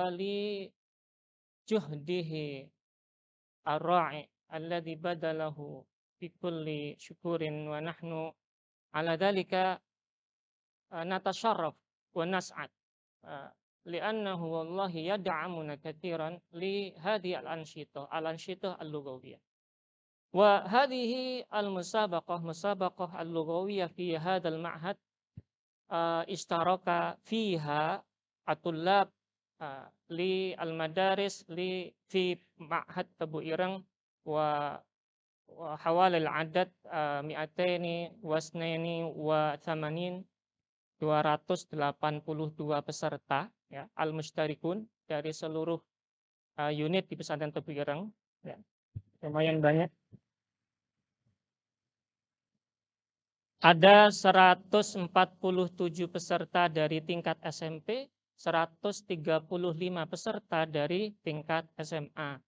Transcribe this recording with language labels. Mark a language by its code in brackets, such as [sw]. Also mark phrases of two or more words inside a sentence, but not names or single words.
[ar] ولجهده الرائع الذي بذله بكل شكور ونحن على ذلك نتشرف ونسعد لأنه والله يدعمنا كثيرا لهذه الأنشطة اللغوية. وهذه مسابقة اللغوية في هذا المعهد اشترك فيها الطلاب للمدارس لي في معهد Tebu Ireng وحوال العدد مائتين واثنين وثمانين 282 [id] peserta ya [ar] al-mustarikun [id] dari seluruh unit di pesantren Tebu Ireng ya. Lumayan banyak. Ada 147 peserta dari tingkat SMP, 135 peserta dari tingkat SMA.